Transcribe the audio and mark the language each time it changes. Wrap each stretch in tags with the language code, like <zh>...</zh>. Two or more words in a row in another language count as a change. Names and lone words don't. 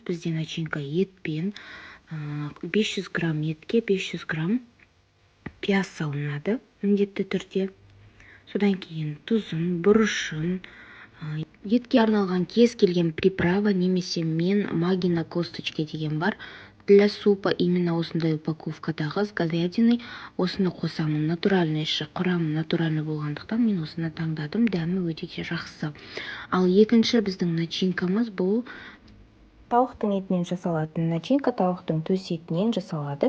<kk>Бізде начинка етпен 500 грамм етке 500 грамм пияз салынады міндетті түрде. Содан кейін тұзын, бұрышын, етке арналған кез келген приправа, немесе мен магина косточки деген бар.</kk> <ru>Для супа именно</ru> <kk>осындай упаковкадағы</kk> <ru>с говядиной</ru> <kk>осыны қосамын. Натуральный құрамы натуральный болғандықтан мен осыны таңдадым. Дәмі өте жақсы. Ал екінші біздің начинкамыз бұл тауықтың етінен жасалатын начинка, тауықтың төс етінен жасалады.</kk>